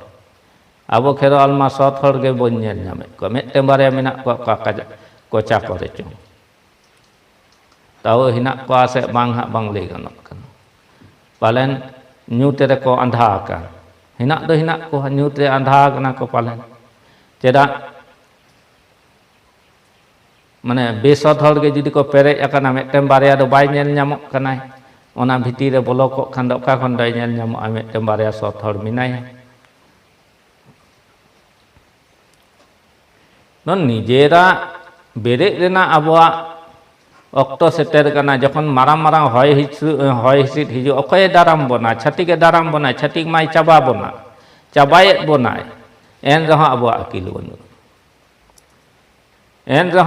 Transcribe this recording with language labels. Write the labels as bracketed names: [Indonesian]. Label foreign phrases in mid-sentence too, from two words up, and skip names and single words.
[Santali] Abo kherwal ma sot hor ge bon nyel nyame ko mitten barya menak ko koca kore chong. Tahu hinak ko ase bang hak bang le ganok kan. Palen nyute re ko andha kan. Hinak do hinak ko nyute andha kana ko palen. Cedak mane besot hor ge judi ko perek akana mitten barya do bai nyel nyamok kanai. Ona bhitir re bolo ko khan do ka khon dai nyel nyamok mitten barya sot hor minai. Non nijera berek rena abuak okto seter kana jokhon marang hoy hisit hiju okoy daram bona chhatik daram bona chhatik mai chaba bona chabayet bonai en reho abuak akil banu en reho